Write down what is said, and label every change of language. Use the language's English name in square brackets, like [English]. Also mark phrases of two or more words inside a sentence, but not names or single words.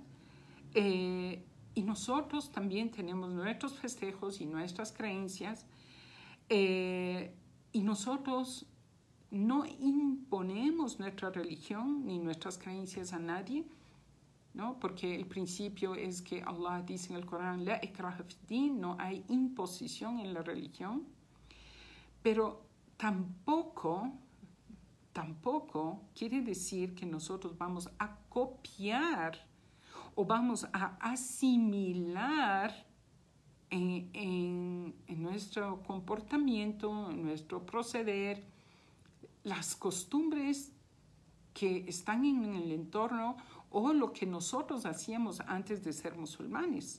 [Spanish] Y nosotros también tenemos nuestros festejos y nuestras creencias. Y nosotros no imponemos nuestra religión ni nuestras creencias a nadie, ¿no? Porque el principio es que Allah dice en el Corán, [Arabic] لا إكراه في دين, [Spanish] no hay imposición en la religión, pero tampoco quiere decir que nosotros vamos a copiar o vamos a asimilar en nuestro comportamiento, en nuestro proceder, las costumbres que están en el entorno o lo que nosotros hacíamos antes de ser musulmanes.